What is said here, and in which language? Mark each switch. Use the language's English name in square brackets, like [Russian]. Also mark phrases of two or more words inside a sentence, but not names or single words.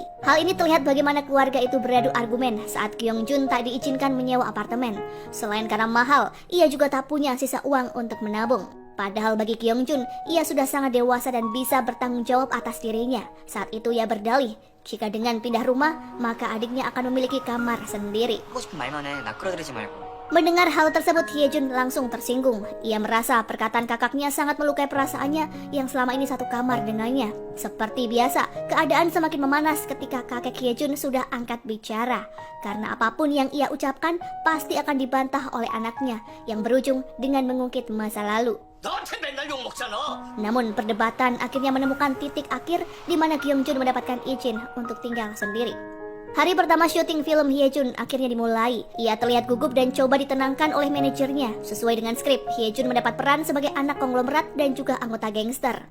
[Indonesian] Hal ini terlihat bagaimana keluarga itu beradu argumen saat Kyungjun tak diizinkan menyewa apartemen. Selain karena mahal, ia juga tak punya sisa uang untuk menabung. Padahal bagi Kyungjun, ia sudah sangat dewasa dan bisa bertanggung jawab atas dirinya. Saat itu ia berdalih, jika dengan pindah rumah, maka adiknya akan memiliki kamar sendiri. [Korean] 하고 싶은 말만 해. 나 끌어들이지 말고. [Indonesian] Mendengar hal tersebut, Hyejun langsung tersinggung. Ia merasa perkataan kakaknya sangat melukai perasaannya yang selama ini satu kamar dengannya. Seperti biasa, keadaan semakin memanas ketika kakek Hyejun sudah angkat bicara. Karena apapun yang ia ucapkan pasti akan dibantah oleh anaknya yang berujung dengan mengungkit masa lalu. [Korean] 너한테 맨날 욕 먹잖아. [Indonesian] Namun perdebatan akhirnya menemukan titik akhir di mana Kyungjun mendapatkan izin untuk tinggal sendiri. Hari pertama syuting film Hyejun akhirnya dimulai. Ia terlihat gugup dan coba ditenangkan oleh manajernya. Sesuai dengan skrip, Hyejun mendapat peran sebagai anak konglomerat dan juga anggota gangster.